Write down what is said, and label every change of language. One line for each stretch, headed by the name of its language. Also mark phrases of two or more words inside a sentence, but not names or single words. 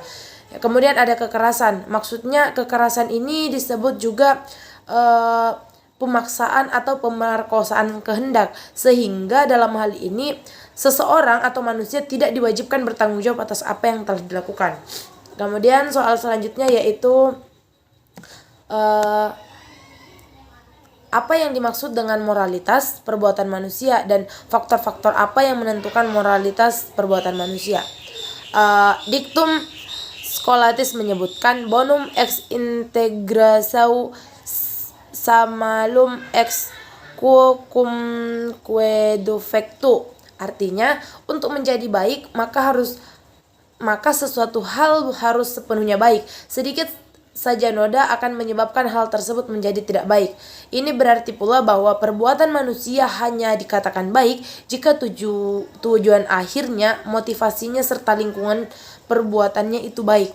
Indonesian: Kemudian ada kekerasan. Maksudnya kekerasan ini disebut juga pemaksaan atau pemerkosaan kehendak, sehingga dalam hal ini seseorang atau manusia tidak diwajibkan bertanggung jawab atas apa yang telah dilakukan. Kemudian soal selanjutnya yaitu apa yang dimaksud dengan moralitas perbuatan manusia dan faktor-faktor apa yang menentukan moralitas perbuatan manusia.
Latin: Dictum Scholatis menyebutkan bonum ex integra samalum ex quoque defectu.
Indonesian: Artinya untuk menjadi baik maka sesuatu hal harus sepenuhnya baik. Sedikit saja noda akan menyebabkan hal tersebut menjadi tidak baik. Ini berarti pula bahwa perbuatan manusia hanya dikatakan baik jika tujuan akhirnya, motivasinya, serta lingkungan perbuatannya itu baik.